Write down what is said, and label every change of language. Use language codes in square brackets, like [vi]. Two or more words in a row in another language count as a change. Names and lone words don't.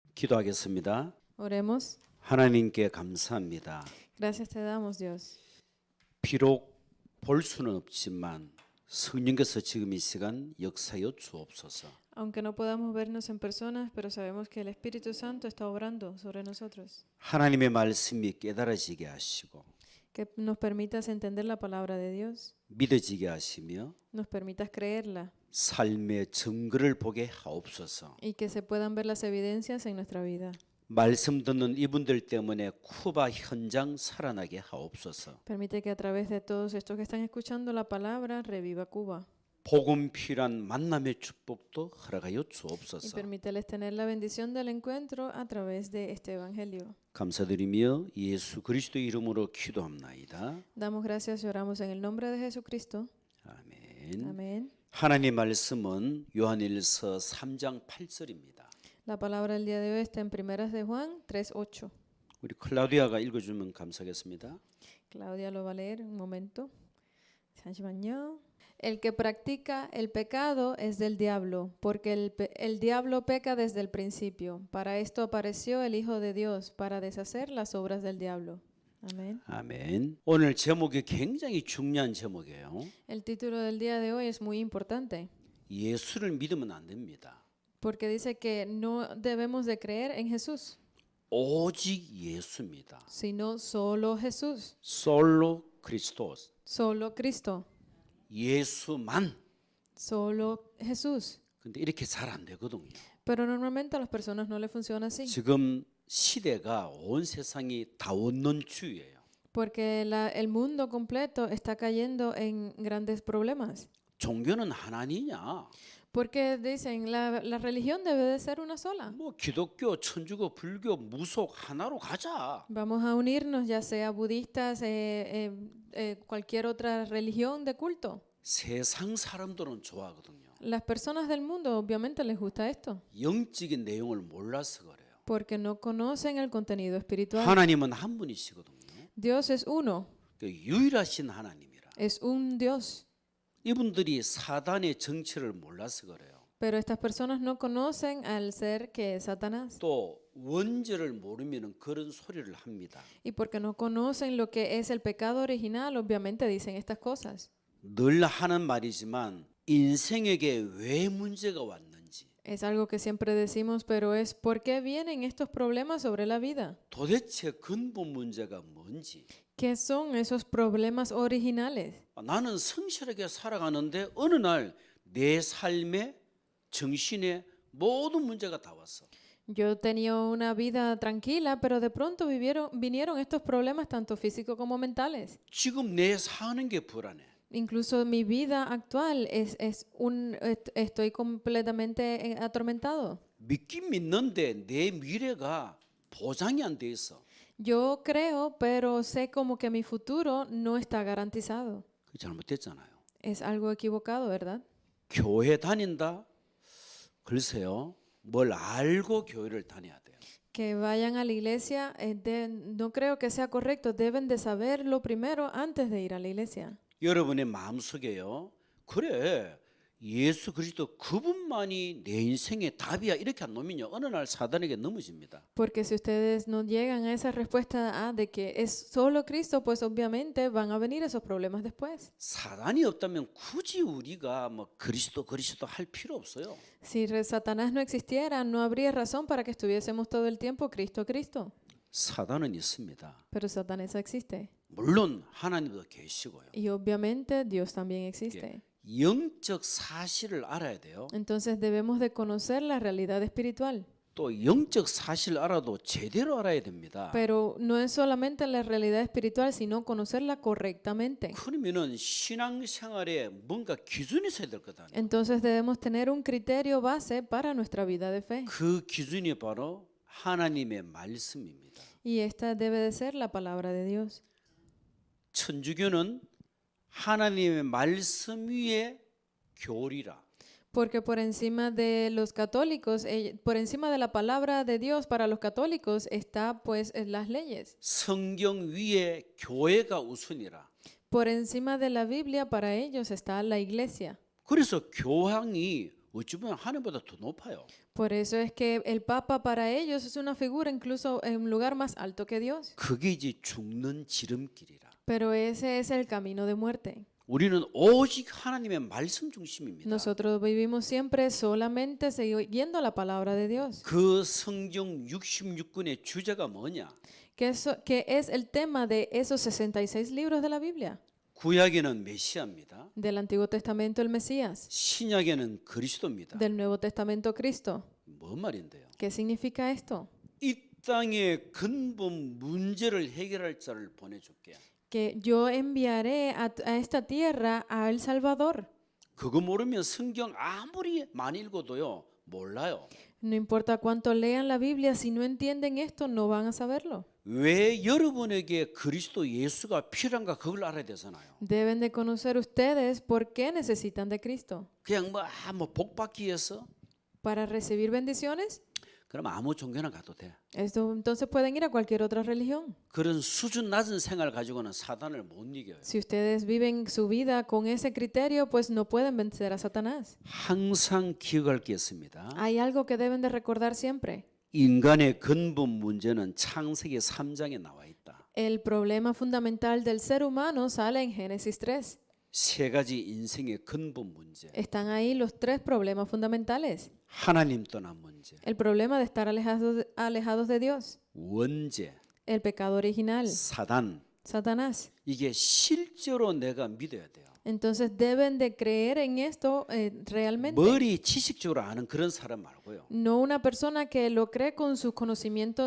[ko] 기도하겠습니다. [es] Oremos. [ko] 하나님께 감사합니다. [es] Gracias te damos, Dios. [ko] 비록 볼 수는 없지만 성령께서 지금 이 시간 역사여 주옵소서. [es] Aunque no podamos vernos en personas, pero sabemos que el Espíritu Santo está obrando sobre nosotros. [ko] 하나님의 말씀이 깨달아지게 하시고 [es] Que nos permitas entender la palabra de Dios, [ko] 믿어지게 하시며 [es] nos permitas creerla [ko] 삶의 증거를 보게 하옵소서. [es] y que se puedan ver las evidencias en nuestra vida. [ko] 말씀 듣는 이분들 때문에 쿠바 현장 살아나게 하옵소서. [es] Permite que a través de todos estos que están escuchando la palabra reviva Cuba. [ko] 복음 필요한 만남의 축복도 허락하여 [es] Y [ko] 주옵소서. [es] permíteles tener la bendición del encuentro a través de este evangelio. [ko] 감사드리며 예수 그리스도 이름으로 기도합나이다. [es] Damos gracias y oramos en el nombre de Jesucristo. [ko] 아멘. [es] Amén. [ko] 하나님 말씀은 요한일서 3장 8절입니다. [es] La palabra del día de hoy está en Primeras de Juan 3:8. [ko] 우리 클라우디아가 읽어주면 감사하겠습니다. [es] Claudia lo va a leer un momento. [ko] 잠시만요. [es] El que practica el pecado es del diablo, porque el diablo peca desde el principio. Para esto apareció el Hijo de Dios, para deshacer las obras del diablo. Amén. [ko] 아멘. 오늘 제목이 굉장히 중요한 제목이에요. [es] El título del día de hoy es muy importante, [ko] 예수를 믿으면 안 됩니다. [es] porque dice que no debemos de creer en Jesús, [ko] 오직 예수입니다. [es] sino solo Jesús, [ko] 솔로 크리스토스. [es] solo Cristo, [ko] 예수만. [es] solo Jesús. [ko] 근데 이렇게 잘 안 되거든요. [es] Pero normalmente a las personas no le funciona así. [ko] 지금 시대가 온 세상이 다원론주의예요. [es] Porque el mundo completo está cayendo en grandes problemas. [ko] 종교는 하나니냐? [es] Porque dicen, la religión debe de ser una sola. [ko] 뭐 기독교, 천주교, 불교, 무속 하나로 가자. [es] Vamos a unirnos, ya sea budistas, cualquier otra religión de culto. [ko] 세상 사람들은 좋아하거든요. [es] Las personas del mundo obviamente les gusta esto, [ko] 영적인 내용을 몰라서 그래요. [es] porque no conocen el contenido espiritual. [ko] 하나님은 한 분이시거든요. [es] Dios es uno, [ko] 그 유일하신 하나님이라. [es] es un Dios. [ko] 이분들이 사단의 정체를 몰라서 그래요. [es] Pero estas personas no conocen al ser que es Satanás. [ko] 또 원죄를 모르면 그런 소리를 합니다. [es] Y porque no conocen lo que es el pecado original, obviamente dicen estas cosas. [ko] 늘 하는 말이지만 인생에게 왜 문제가 왔는지, [es] Es algo que siempre decimos, pero es ¿por qué vienen estos problemas sobre la vida? [ko] 도대체 근본 문제가 뭔지. [es] ¿Qué son esos problemas originales? [ko] 나는 성실하게 살아가는데 어느 날 내 삶에 정신에 모든 문제가 다 왔어. [es] Yo tenía una vida tranquila, pero de pronto vinieron estos problemas tanto físicos como mentales. [ko] 지금 내 사는 게 불안해. [es] Incluso mi vida actual estoy completamente atormentado. [ko] 믿긴 믿는데 내 미래가 보장이 안 돼 있어. [es] Yo creo, pero sé como que mi futuro no está garantizado. [ko] 그 잘못됐잖아요. [es] Es algo equivocado, ¿verdad? [ko] 교회 다닌다? 글쎄요. 뭘 알고 교회를 다녀야 돼요. [es] Que vayan a la iglesia, no creo que sea correcto. Deben de saberlo primero antes de ir a la iglesia. [ko] 여러분의 마음속에요. 그래. 예수 그리스도 그분만이 내 인생의 답이야. 이렇게 안 놓으면요. 어느 날 사단에게 넘어집니다. [es] Porque si ustedes no llegan a esa respuesta de que es solo Cristo, pues obviamente van a venir esos problemas después. [ko] 사단이 없다면 굳이 우리가 뭐 그리스도 할 필요 없어요. [es] Si Satanás no existiera, no habría razón para que estuviésemos todo el tiempo Cristo, Cristo. [ko] 사단은 있습니다. [es] Pero Satanás existe. [ko] 물론 하나님도 계시고요. [es] Y obviamente Dios también existe. [ko] 영적 사실을 알아야 돼요. [es] Entonces debemos de conocer la realidad espiritual. [ko] 또 영적 사실을 알아도 제대로 알아야 됩니다. [es] Pero no es solamente la realidad espiritual, sino conocerla correctamente. [ko] 그러면은 신앙생활에 뭔가 기준이 있어야 될 거다. [es] Entonces debemos tener un criterio base para nuestra vida de fe. [ko] 그 기준이 바로 하나님의 말씀입니다. [es] Y esta debe de ser la palabra de Dios. [ko] 천주교는 하나님의 말씀 위에 교리라. [es] Porque por encima de los católicos, por encima de la palabra de Dios para los católicos está pues las leyes. [ko] 성경 위에 교회가 우선이라. [es] Por encima de la Biblia para ellos está la iglesia. [ko] 그래서 교황이 어찌 보면 하나님보다 더 높아요. [es] Por eso es que el Papa para ellos es una figura incluso en un lugar más alto que Dios. [ko] 그게 이제 죽는 지름길이라. [es] Pero ese es el camino de muerte. [ko] 우리는 오직 하나님의 말씀 중심입니다. [es] Nosotros vivimos siempre solamente siguiendo la palabra de Dios. [ko] 그 성경 66권의 주제가 뭐냐? [es] Que es el tema de esos 66 libros de la Biblia. [ko] 구약에는 메시아입니다. [es] Del Antiguo Testamento el Mesías, [ko] 신약에는 그리스도입니다. [es] del Nuevo Testamento Cristo. [ko] 뭔 말인데요? [es] ¿Qué significa esto? [ko] 이 땅의 근본 문제를 해결할 자를 보내줄게. [es] Que yo enviaré a esta tierra a El Salvador. [ko] 그거 모르면 성경 아무리 많이 읽어도요 몰라요. [es] No importa cuánto lean la Biblia, si no entienden esto, no van a saberlo. [ko] 왜 여러분에게 그리스도 예수가 필요한가 그걸 알아야 되잖아요. [es] Deben de conocer ustedes por qué necesitan de Cristo. [ko] 그냥 복 받기 위해서 [es] ¿Para recibir bendiciones? [ko] 그럼 아무 종교나 가도 돼. [es] Esto, entonces pueden ir a cualquier otra religión. [ko] 그런 수준 낮은 생활 가지고는 사단을 못 이겨요. [es] Si ustedes viven su vida con ese criterio, pues no pueden vencer a Satanás. [ko] 항상 기억할 게 있습니다. [es] Hay algo que deben de recordar siempre. [ko] 인간의 근본 문제는 창세기 3장에 나와 있다. [es] El problema fundamental del ser humano sale en Génesis 3. [ko] 세 가지 인생의 근본 문제. [es] Están ahí los tres problemas fundamentales. [ko] 하나님 떠난 문제, [es] El problema de estar alejados de Dios. [ko] 원죄, [es] El pecado original. [ko] 사단. [es] Satanás. [ko] 이게 실제로 내가 믿어야 돼요. [es] Entonces deben de creer en esto realmente. [ko] 머리 지식적으로 아는 그런 사람 말고요. [es] No una persona que lo cree con sus conocimientos